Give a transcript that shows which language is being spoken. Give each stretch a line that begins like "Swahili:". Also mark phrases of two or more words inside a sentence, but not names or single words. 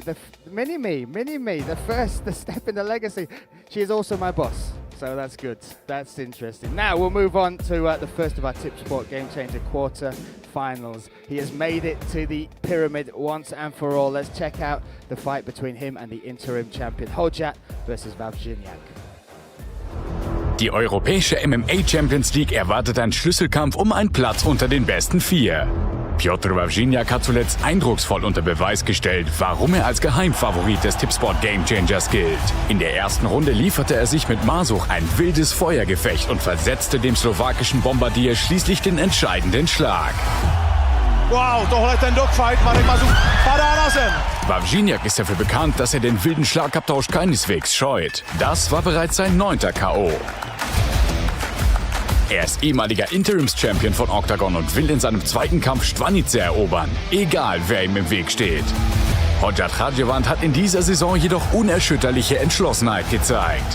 English: The Mini-Me, the first, the step in the legacy. She is also my boss, so that's good. That's interesting. Now we'll move on to the first of our Tip Sport Game Changer quarter finals. He has made it to the pyramid once and for all. Let's check out the fight between him and the interim champion Hojat versus Vinyak.
German: Die europäische MMA Champions League erwartet ein Schlüsselkampf um einen Platz unter den besten 4. Piotr Vinyak hat zuletzt eindrucksvoll unter Beweis gestellt, warum er als Geheimfavorit des Tipsport Game Changers gilt. In der ersten Runde lieferte er sich mit Mazuk ein wildes Feuergefecht und versetzte dem slowakischen Bombardier schließlich den entscheidenden Schlag.
Czech: Wow, tohle ten dogfight, Marek Mazuk padá na zem.
German: Vinyak ist dafür bekannt, dass er den wilden Schlagabtausch keineswegs scheut. Das war bereits sein 9. K.O. Er ist ehemaliger Interims-Champion von Oktagon und will in seinem zweiten Kampf Stwanice erobern, egal wer ihm im Weg steht. Hajivan hat in dieser Saison jedoch unerschütterliche Entschlossenheit gezeigt.